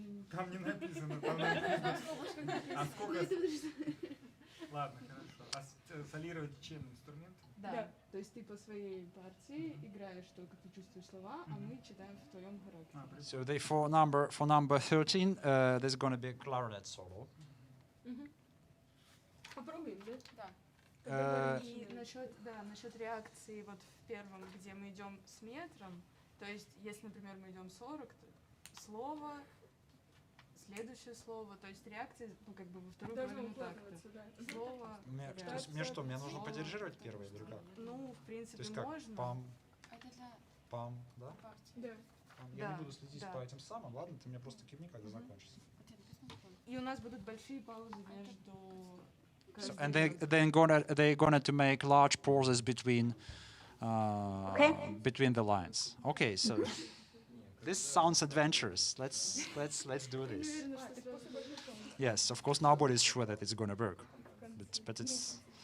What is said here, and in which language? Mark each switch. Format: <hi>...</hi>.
<ru>Там не написано, там написано. А сколько? Ладно, хорошо. А солировать чем инструмент? Да. То есть ты по своей партии играешь только ты чувствуешь слова, а мы читаем в твоем характере.</ru> <en>So for number 13, there's going to be a clarinet solo.</en> <ru>Попробуем, да? Да. И насчет реакции вот в первом, где мы идем с метром, то есть если, например, мы идем 40, слово, следующее слово, то есть реакция, ну, как бы во вторую половину такта. Слово, Мне нужно поддерживать первое или как? Ну, в принципе, то есть как? можно. Пам, да? Да. Я не буду следить по этим самым, ладно? Ты мне просто кивни, когда закончится. И у нас будут большие паузы между...</ru> <en>So, and they're gonna to make large pauses between the lines. Okay, so this sounds adventurous. Let's do this. Yes, of course, nobody's sure that it's gonna work, but it's.</en>